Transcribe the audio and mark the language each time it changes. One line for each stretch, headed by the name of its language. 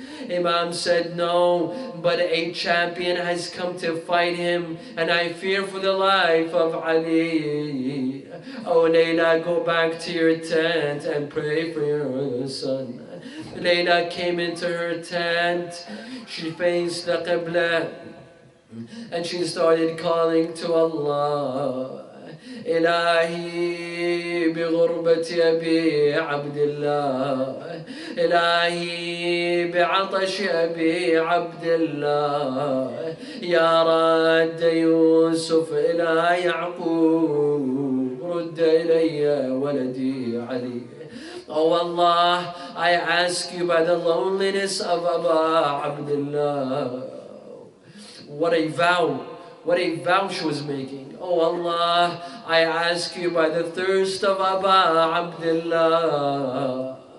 English: Imam said, no, but a champion has come to fight him, and I fear for the life of Ali. Oh, Layla, go back to your tent and pray for your son. Layla came into her tent. She faced the Qibla, and she started calling to Allah.
Arabic: إلهي بغربة أبي عبد الله، إلهي بعطش أبي عبد الله، يا رد يوسف إلى يعقوب، رد إلي ولدي علي.
English: Oh Allah, I ask you by the loneliness of Aba Abdullah. What a vow she was making. Oh Allah, I ask you by the thirst of Aba Abdullah.